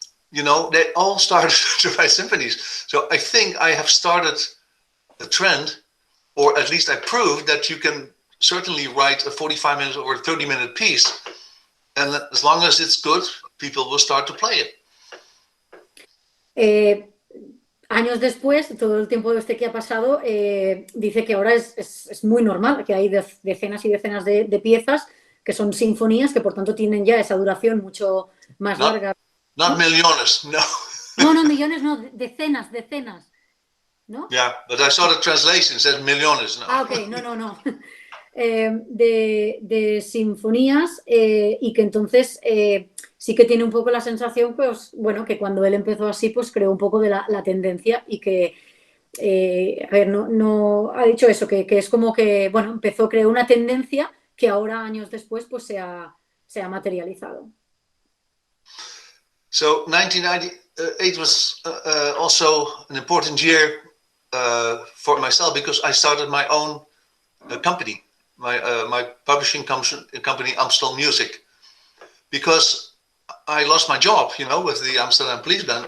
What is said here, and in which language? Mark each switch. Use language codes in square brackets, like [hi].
[en] You know, they all started to write symphonies. So I think I have started a trend, or at least I proved that you can certainly write a 45-minute or a 30-minute piece, and as long as it's good, people will start to play it. [es] Años después, todo el tiempo que ha pasado, dice que ahora es muy normal, que hay decenas y decenas de piezas que son sinfonías, que por tanto tienen ya esa duración mucho más larga. [en] Not millones, no. [es] No, millones no, decenas, ¿no? [en] Yeah, but I saw the translation, it says millones. No. [es] Ah, ok, no. De sinfonías y que entonces sí que tiene un poco la sensación, pues bueno, que cuando él empezó así, pues creó un poco de la tendencia y que, a ver, no ha dicho eso, que es como que, bueno, creó una tendencia que ahora, años después, pues se ha materializado. [en] So 1998 was also an important year for myself because I started my own company, my publishing company, Amstel Music, because I lost my job, you know, with the Amsterdam Police Band.